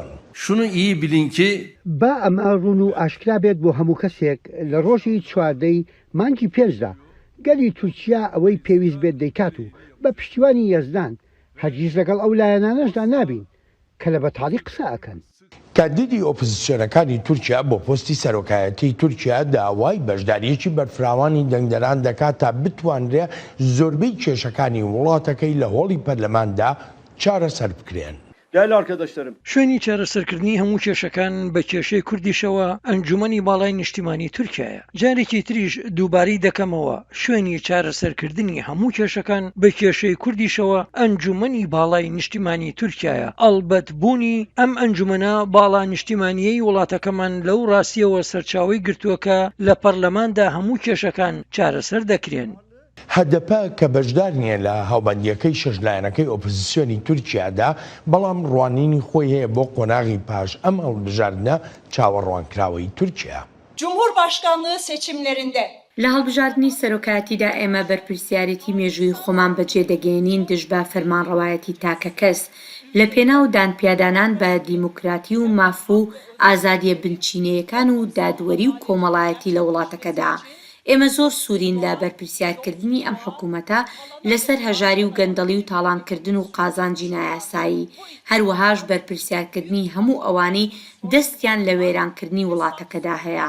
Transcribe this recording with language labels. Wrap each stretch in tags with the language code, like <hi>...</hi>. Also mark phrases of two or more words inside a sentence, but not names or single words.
<tr>شنو iyi bilin ki</tr> <ckb>با ئەمە ڕوون و ئاشکرا بێت بۆ هەموو کەسێک لە ڕۆژی چواردەی مانگی پێنجدا گەلی تورکیا ئەوەی پێویست بێت دەیکات و بە پشتیوانی یەزدان هەرگیز لەگەڵ ئەو لایەنانەشدا نابین کە لە بەتاڵی قسە ئەکەن. کاندیدی ئۆپۆزیسیۆنەکانی تورکیا بۆ پۆستی سەرۆکایەتی تورکیا داوای بەشداریەکی بەرفراوانی دەنگدەران دەکات تا بتوانرێ زۆربەی کێشەکانی وڵاتەکەی لە هۆڵی پەرلەماندا چارەسەر بکرێن.</ckb> <tr>Değerli arkadaşlarım,</tr> <ckb>شوێنی چارەسەرکردنی هەموو کێشەکان بە کێشەی کوردیشەوە ئەنجومەنی باڵای نیشتیمانی تورکیایە. جارێکی تریش دووبارەی دەکەمەوە شوێنی چارەسەرکردنی هەموو کێشەکان بە کێشەی کوردیشەوە ئەنجومەنی باڵای نیشتیمانی تورکیایە. ئەڵبەت بوونی ئەم ئەنجومەنە باڵا نیشتیمانیەی وڵاتەکەمان لەو ڕاستیەوە سەرچاوی گرتووەکە لە پەرلەماندا هەموو کێشەکان چارەسەر دەکرێن. هەدەپە کە بەشدار نییە لە هاوبەندیەکەی شەشلایەنەکەی ئۆپۆزیسیۆنی تورکیادا بەڵام ڕوانینی خۆی هەیە بۆ قۆناغی پاش ئەم هەڵبژاردنە چاوەڕوانکراوەی تورکیا.</ckb> <tr>Cumhurbaşkanlığı seçimlerinde</tr> <ckb>لە هەڵبژاردننی سەرۆکایەتیدا ئێمە بەرپرسیارەتی مێژووی خۆمان بەجێ دەگەێنین دژبە فەرمانڕەوایەتی تاکە کەس لە پێناو دانپیادانان بە دیموکراتی و مافوو ئازادیە بنچینەیەکان و دادوەری و کۆمەڵایەتی لە وڵاتەکەدا. ئێمە زۆر سوورین لە بەرپرسیارکردنی ئەم حکوومەتە لەسەر هەژاری و گەندەڵی و تاڵانکردن و قازانجی نایاسایی، هەروەهاش بەرپرسیارکردنی هەموو ئەوانەی دەستیان لە وێرانکردنی وڵاتەکەدا هەیە.</ckb>